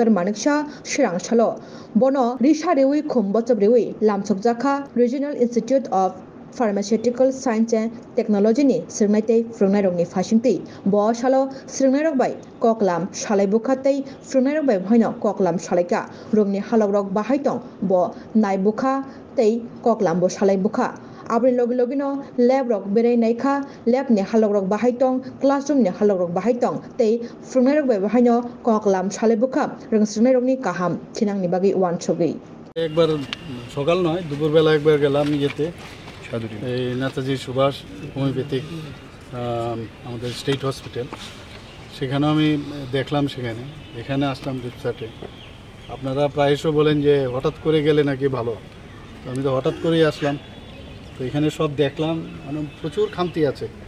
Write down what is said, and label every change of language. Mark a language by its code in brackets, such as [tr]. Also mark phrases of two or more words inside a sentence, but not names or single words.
[trp] Maniksha Shirang Shalo, Bono, Risha Rewi Kumbotab Rewi, Lamsokjaka, Regional Institute of Pharmaceutical Science and Technology ni Sirnaite Frunairong ni Fashingti, Bo Shalo, Sirnairok by Koklam, Shalai Bukate, Frunairok by Hoino, Koklam Shalika, Rumni Halorok Bahaitong, Bo Naibuka, Tei, Koklam Bo Shalai Buka. Abri logino lab rok berai naikha lab ni halok rok bahaitong classroom ni halok rok bahaitong tei frungnai rok bai bahaino koklam shalebukha rong srungnai rok ni kaham thinang ni bagi wan chogi [bn] একবার সকাল নয় দুপুরবেলা একবার গেলাম ইয়েতে এই নেতাজি সুভাষ হোমিওপ্যাথিক আমাদের স্টেট হসপিটাল সেখানে আমি দেখলাম এখানে আসলাম রিপসার্টে আপনারা প্রায়শই বলেন যে হঠাৎ করে গেলে নাকি ভালো তো আমি তো হঠাৎ করেই আসলাম তো এখানে সব দেখলাম মানে প্রচুর খামতি আছে